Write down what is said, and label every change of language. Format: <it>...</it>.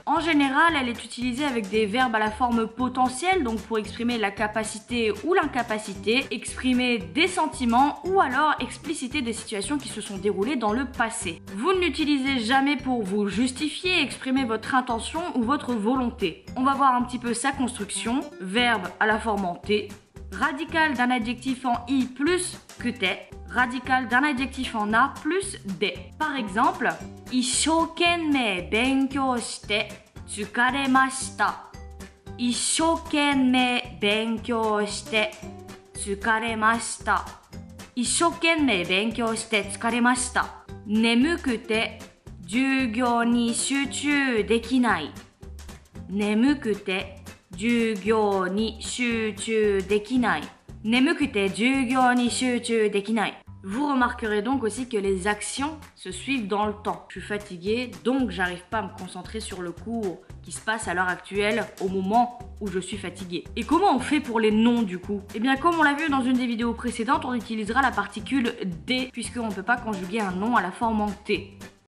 <fr>En général, elle est utilisée avec des verbes à la forme potentielle, donc pour exprimer la capacité ou l'incapacité, exprimer des sentiments ou alors expliciter des situations qui se sont déroulées dans le passé. Vous ne l'utilisez jamais pour vous justifier, exprimer votre intention ou votre volonté. On va voir un petit peu sa construction. Verbe à la forme en T. Radical d'un adjectif en i plus que te. Radical d'un adjectif en a plus de.</fr> <ja>Par exemple, 一生懸命勉強して疲れました。一生懸命勉強して疲れました。一生懸命勉強して疲れました。眠くて授業に集中できない。眠くて授業に集中できない。眠くて授業に集中できない。</ja> <fr>Vous remarquerez donc aussi que les actions se suivent dans le temps. Je suis fatiguée, donc j'arrive pas à me concentrer sur le cours qui se passe à l'heure actuelle au moment où je suis fatiguée. Et comment on fait pour les noms du coup? Eh bien comme on l'a vu dans une des vidéos précédentes, on utilisera la particule D puisqu'on ne peut pas conjuguer un nom à la forme en T.</fr>